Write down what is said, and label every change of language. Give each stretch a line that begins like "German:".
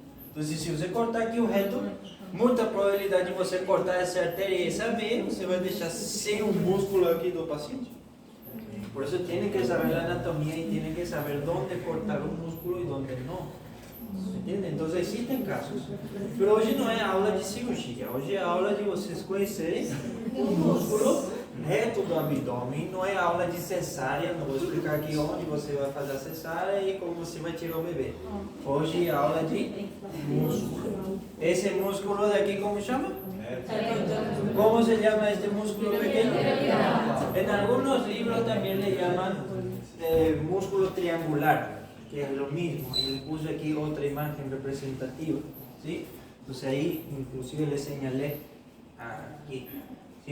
Portuguese: Então, se você cortar aqui o reto, muita probabilidade de você cortar essa artéria e essa veia, você vai deixar sem o músculo aqui do paciente.
Spanish: Por eso tienen que saber la anatomía y tienen que saber dónde cortar un músculo y dónde no. ¿Entiende? Entonces existen casos. Pero
Portuguese: hoje não é aula de cirurgia, hoje é aula de vocês conhecerem o músculo reto do abdômen. Não é aula de cesárea, não vou explicar aqui onde você vai fazer a cesárea e como você vai tirar o bebê. Hoje é aula de músculo. Esse músculo daqui, como chama?
Spanish: ¿Cómo se llama este músculo pequeño? En algunos libros también le llaman músculo triangular, que es lo mismo. Y le puse aquí otra imagen representativa, ¿sí? Entonces ahí inclusive le señalé aquí, ¿sí?